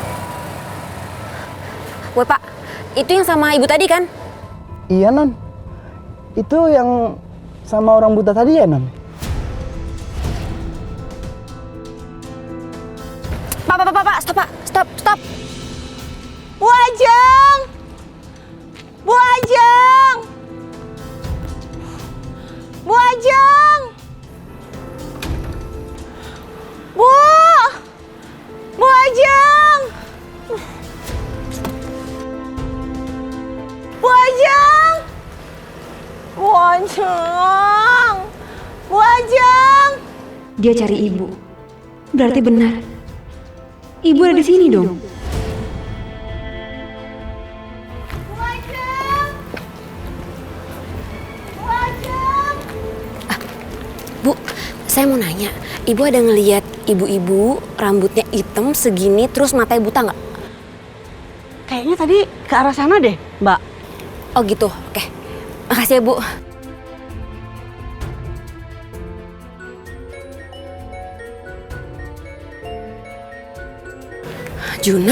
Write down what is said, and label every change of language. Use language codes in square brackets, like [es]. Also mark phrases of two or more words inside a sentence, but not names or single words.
[id] Woi Pak, itu yang sama ibu tadi kan? Iya Non, itu yang sama orang buta tadi ya Non? Pak, stop. Bu Ajeng! Bu Ajeng! Bu Ajeng! Bu Ajeng! Bu Ajeng! Bu Ajeng! Bu Ajeng! Dia cari ibu. Berarti benar. Ibu ada di sini dong. Bu Ajeng! Bu Ajeng! Bu, saya mau nanya. Ibu ada ngelihat ibu-ibu rambutnya hitam segini terus matanya buta nggak? Kayaknya tadi ke arah sana deh, Mbak. Oh gitu, oke. Makasih ya Bu. Juna?